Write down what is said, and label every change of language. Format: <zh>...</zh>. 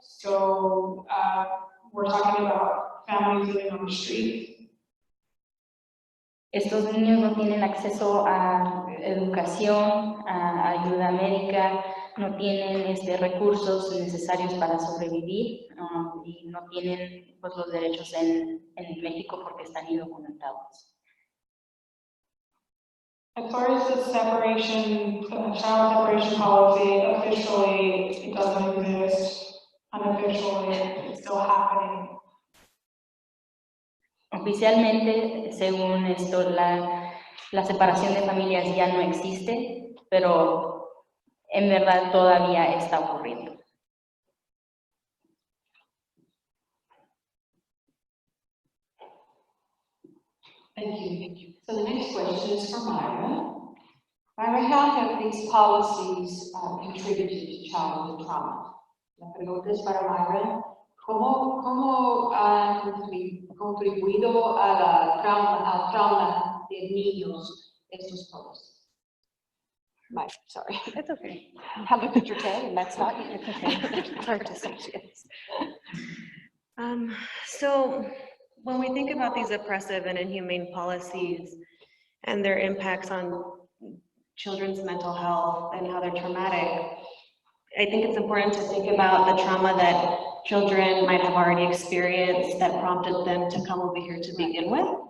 <en>So we're talking about families living on the street.</en> <es>Estos niños no tienen acceso a educación, a ayuda médica, no tienen recursos necesarios para sobrevivir y no tienen pues, los derechos en México porque están indocumentados.</es> <en>As far as the child separation policy, officially, it doesn't exist. Unofficially, it's still happening.</en> <es>Oficialmente, según esto, la separación de familias ya no existe, pero en verdad todavía está ocurriendo.</es> <en>Thank you. So the next question is for Myra. Myra, how have these policies contributed to childhood trauma?</en> <es>La pregunta es para Myra. ¿Cómo han contribuido al trauma de niños estos policies?</es> <en>Myra, sorry. It's okay. I looked at your tag and that's not you. It's okay. It's hard to say. So when we think about these oppressive and inhumane policies and their impacts on children's mental health and how they're traumatic, I think it's important to think about the trauma that children might have already experienced that prompted them to come over here to begin with.</en>